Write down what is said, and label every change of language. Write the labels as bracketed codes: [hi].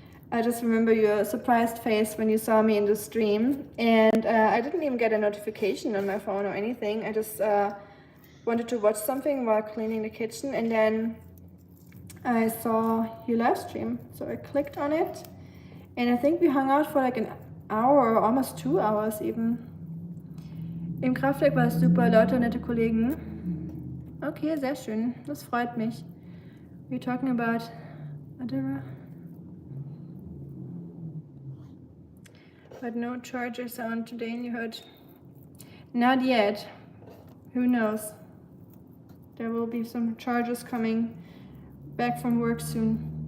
[en] I just remember your surprised face when you saw me in the stream, and I didn't even get a notification on my phone or anything. I just wanted to watch something while cleaning the kitchen, and then I saw your live stream, so I clicked on it, and I think we hung out for like an hour or almost 2 hours even. [de] Im Kraftwerk war es super, Leute, nette Kollegen. Okay, sehr schön, das freut mich. [en] We're talking about whatever. But no charger sound today in your hood. Not yet. Who knows? There will be some chargers coming back from work soon.